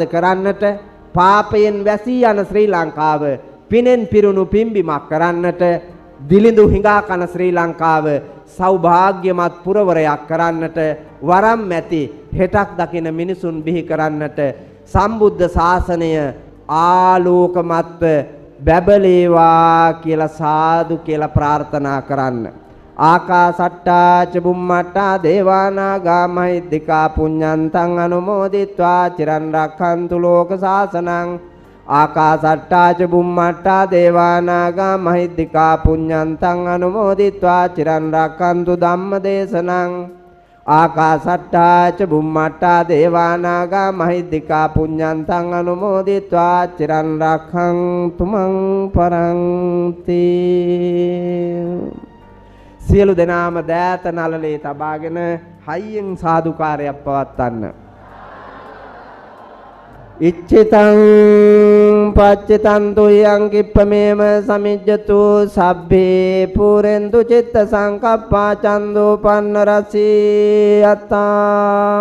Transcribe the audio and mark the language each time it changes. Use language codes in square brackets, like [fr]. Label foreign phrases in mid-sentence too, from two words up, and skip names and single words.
[si] කරන්නට පාපයෙන් වැසී යන ශ්‍රී ලංකාව පිනෙන් පිරුණු පිම්බිමක් කරන්නට දිලිඳු හිඟා කන ශ්‍රී ලංකාව සෞභාග්‍යමත් පුරවරයක් කරන්නට වරම් ඇති හෙටක් දකින මිනිසුන් බිහි කරන්නට සම්බුද්ධ ශාසනය ආලෝකමත්ව බැබලේවා කියලා සාදු කියලා ප්‍රාර්ථනා කරන්න. [pi] ආකාසට්ටා ච බුම්මට්ටා දේවානාගා මහිද්దికා පුඤ්ඤන්තං අනුමෝදිත්වා චිරන් රක්ඛන්තු ලෝක සාසනං. ආකාසට්ටා ච බුම්මට්ටා දේවානාගා මහිද්దికා පුඤ්ඤන්තං අනුමෝදිත්වා චිරන් රක්ඛන්තු ධම්ම දේශනං. ආකාසට්ටා ච බුම්මට්ටා දේවානාගා මහිද්దికා පුඤ්ඤන්තං අනුමෝදිත්වා චිරන් රක්ඛන්තු මං පරන්ති. [si] සියලු දෙනාම දෑත නළලේ තබාගෙන හයියෙන් සාදුකාරයක් පවත්වන්න. [pi] ඉච්ඡිතං පච්චිතං තුයං කිප්පමේම සමිජ්ජතු සබ්බේ පුරෙන්තු චිත්ත සංකප්පා චන්දෝ පන්න රසී අත්තා.